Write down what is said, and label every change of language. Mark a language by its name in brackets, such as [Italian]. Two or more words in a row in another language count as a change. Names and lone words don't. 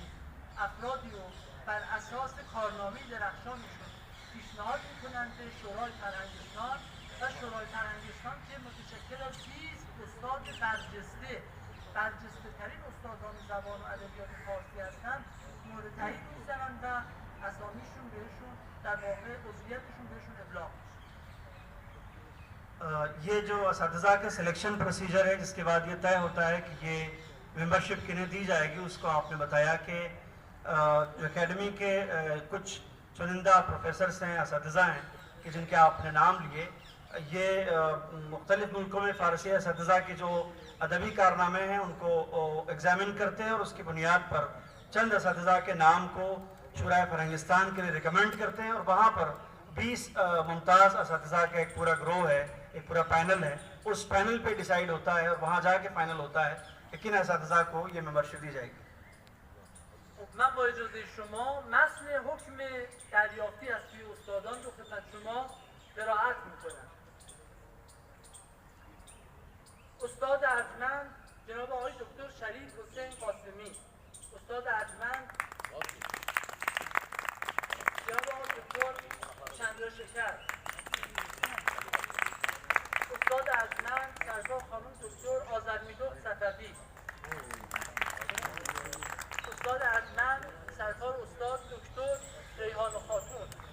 [Persian] افرادی رو بر اساس کارنامه درخشانشون پیشنهاد میکنند به شورای فرهنگستان و شورای فرهنگستان که متشکل از 20 استاد برجسته ترین استادان زبان و ادبیات فارسی هستند مورد تایید میزنند و اسامیشون بهشون در واقع عضویتشون بهشون ابلاغ میشه. [Hindi] ये जो اساتذہ का [English] selection procedure [Hindi] है, जिसके बाद ये तय होता है कि ये मेंबरशिप किन्हें दी जाएगी, उसको आपने बताया कि जो एकेडमी के कुछ चुनिंदा प्रोफेसर्स हैं, اساتذہ हैं कि जिनके आपने नाम लिए, ये मुख्तलिफ मुल्कों में फ़ारसी اساتذہ के जो अदबी कारनामे हैं उनको एग्जामिन करते हैं और उसकी बुनियाद पर चंद اساتذہ के नाम को शुराए फरहंगिस्तान के लिए रिकमेंड करते हैं और वहाँ पर 20 मुमताज़ اساتذہ का एक पूरा ग्रोह है, एक पूरा पैनल है, उस पैनल पे डिसाइड होता है और वहाँ जाके फाइनल होता है कि किन اساتذہ को ये मेंबरशिप दी जाएगी. [Persian] من با اجازه شما متن حکم دریافتی از سوی استادان رو خدمت شما قرائت میکنم. استاد ارجمند جناب آقای دکتر شریف حسین قاسمی، استاد ارجمند جناب آقای دکتر چندرشکر، استاد ارجمند سرکار خانم دکتر آذرمیدخت صفوی، استاد ارجمند سرکار استاد دکتر ریحان خاتون.